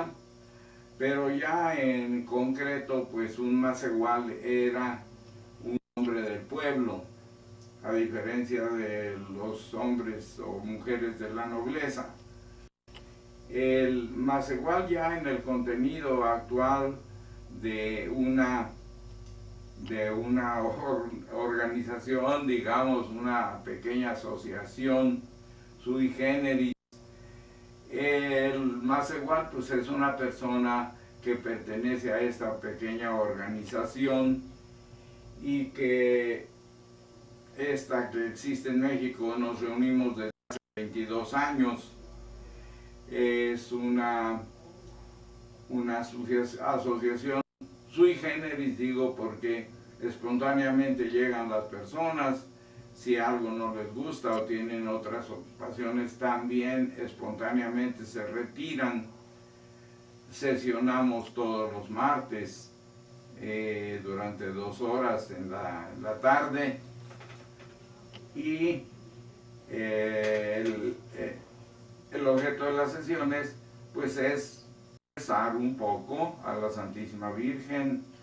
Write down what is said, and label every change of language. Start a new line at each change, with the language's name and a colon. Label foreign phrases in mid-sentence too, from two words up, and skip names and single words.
Spanish: Pero ya en concreto, pues un Masegual era un hombre del pueblo, a diferencia de los hombres o mujeres de la nobleza. El Masegual ya en el contenido actual de una organización, digamos, una pequeña asociación
Latin: sui generis.
Spanish: El Masegual pues es una persona que pertenece a esta pequeña organización y que esta que existe en México, nos reunimos desde hace 22 años. Es una asociación
Latin: sui generis,
Spanish: digo, porque espontáneamente llegan las personas. Si algo no les gusta o tienen otras ocupaciones, también espontáneamente se retiran. Sesionamos todos los martes durante 2 horas en la tarde, y el objeto de las sesiones pues es rezar un poco a la Santísima Virgen,